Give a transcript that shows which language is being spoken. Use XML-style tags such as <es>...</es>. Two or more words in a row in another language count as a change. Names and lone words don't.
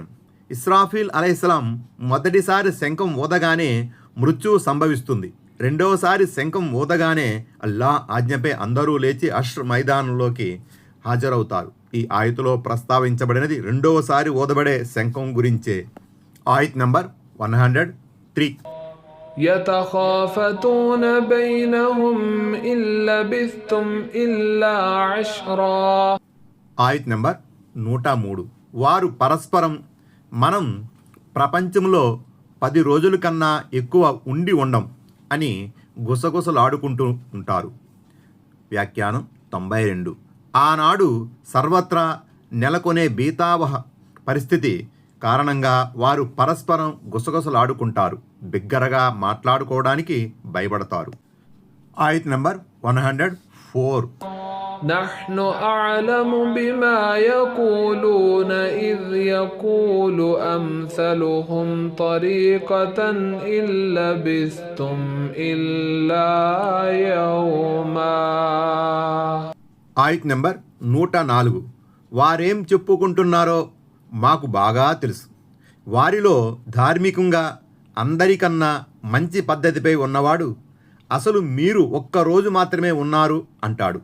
<te>ఇస్రాఫీల్ అలైహిస్సలాం మొదటిసారి శంఖం ఊదగానే మృత్యువు సంభవిస్తుంది. రెండవసారి శంఖం ఊదగానే అల్లా ఆజ్ఞపై అందరూ లేచి అష్ర్ మైదానంలోకి హాజరవుతారు. ఈ ఆయతులో ప్రస్తావించబడినది రెండవసారి ఊదబడే శంఖం గురించే. ఆయత్ నంబర్ 103.</te> <ar>يتخافتون بينهم إن لبثتم إلا عشرا.</ar> <te>ఆయత్ నంబర్ 103. వారు పరస్పరం మనం ప్రపంచంలో 10 రోజుల కన్నా ఎక్కువ ఉండి ఉండం అని గుసగుసలాడుకుంటూ ఉంటారు. వ్యాఖ్యానం 92. ఆనాడు సర్వత్రా నెలకొనే బీతావహ పరిస్థితి కారణంగా వారు పరస్పరం గుసగుసలాడుకుంటారు, బిగ్గరగా మాట్లాడుకోవడానికి భయపడతారు. ఆయత్ నంబర్ 104.</te> <ar>نحن أعلم بما يقولون إذ يقول أمثلهم طريقة إن لبثتم إلا يوما.</ar> <te>ఆయత్ నెంబర్ 104. వారేం చెప్పుకుంటున్నారో మాకు బాగా తెలుసు. వారిలో ధార్మికంగా అందరికన్నా మంచి పద్ధతిపై ఉన్నవాడు అసలు మీరు ఒక్కరోజు మాత్రమే ఉన్నారు అంటాడు.</te>